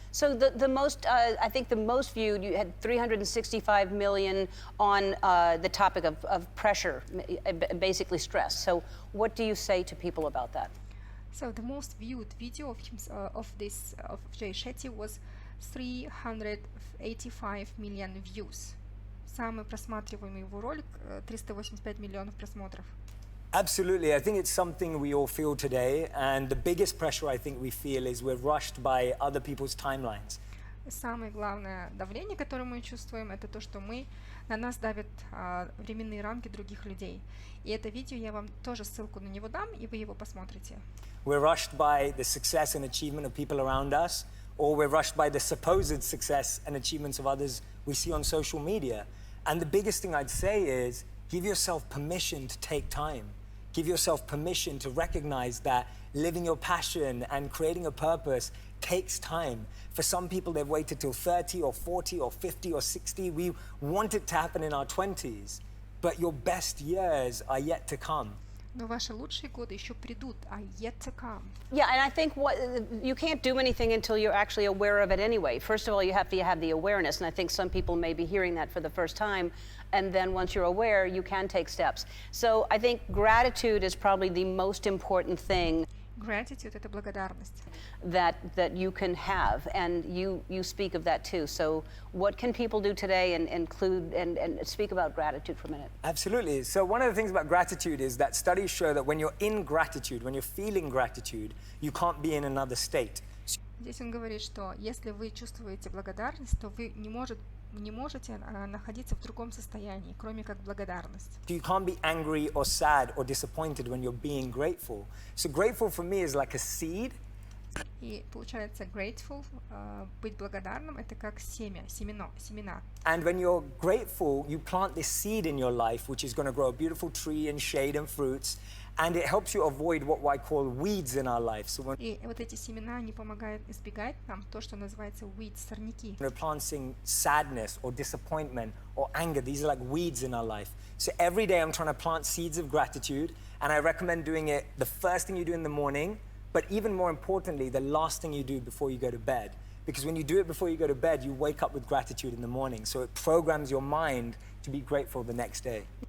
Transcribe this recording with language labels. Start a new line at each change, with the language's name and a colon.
English: So the most, I think the most viewed, you had 365 million on the topic of pressure, basically stress. So what do you say to people about that? So the most viewed video of him, of Jay Shetty was 385 million views.
Russian: Самый просматриваемый его ролик 385 миллионов просмотров.
English: Absolutely. I think it's something we all feel today. And the biggest pressure I think we feel is we're rushed by other people's timelines.
Russian: Самое главное давление, которое мы чувствуем, это то, что на нас давят временные рамки других людей. И это видео я вам тоже ссылку на него дам, и вы его посмотрите.
English: We're rushed by the success and achievement of people around us, or we're rushed by the supposed success and achievements of others we see on social media. And the biggest thing I'd say is give yourself permission to take time. Give yourself permission to recognize that living your passion and creating a purpose takes time. For some people, they've waited till 30 or 40 or 50 or 60. We want it to happen in our 20s, but your best years are yet to come.
Russian: Но ваши лучшие годы еще придут,
English: yet to come. Yeah, and I think you can't do anything until you're actually aware of it anyway. First of all, you have to have the awareness, and I think some people may be hearing that for the first time, and then once you're aware, you can take steps. So I think gratitude is probably the most important thing.
Russian: Gratitude – это благодарность.
English: That you can have, and you speak of that too. So what can people do today and include and speak about gratitude for a minute? Absolutely. So one of the things about gratitude is that studies show that when you're in gratitude, when you're feeling gratitude, you can't be in another state.
Russian: Здесь он говорит, что если вы чувствуете благодарность, то вы не можете находиться в другом состоянии, кроме как благодарность.
English: You can't be angry or sad or disappointed when you're being grateful. So grateful for me is like a seed.
Russian: И получается grateful, быть благодарным, это как семена.
English: And when you're grateful, you plant this seed in your life, which is going to grow a beautiful tree and shade and fruits. And it helps you avoid what I call weeds in our life. So when
Russian: И вот эти семена, они помогают избегать нам то, что называется weeds, сорняки.
English: we're planting sadness or disappointment or anger, these are like weeds in our life. So every day I'm trying to plant seeds of gratitude, and I recommend doing it the first thing you do in the morning, but even more importantly, the last thing you do before you go to bed. Because when you do it before you go to bed, you wake up with gratitude in the morning. So it programs your mind to be grateful the next day.